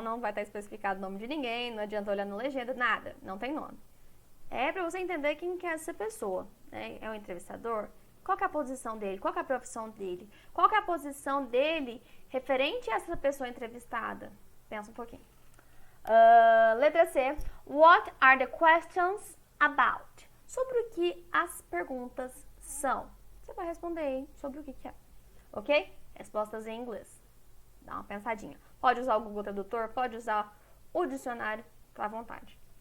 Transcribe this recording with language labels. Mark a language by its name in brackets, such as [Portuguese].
[Portuguese] Não vai estar especificado o nome de ninguém, não adianta olhar na legenda, nada. Não tem nome. É para você entender quem que é essa pessoa, né? É um entrevistador? Qual que é a posição dele? Qual que é a profissão dele? Qual que é a posição dele referente a essa pessoa entrevistada? Pensa um pouquinho. Letra C. [English] What are the questions about? [Portuguese] Sobre o que as perguntas são. Você vai responder aí sobre o que é. Ok? Respostas em inglês. Dá uma pensadinha. Pode usar o Google Tradutor, pode usar o dicionário, tá à vontade.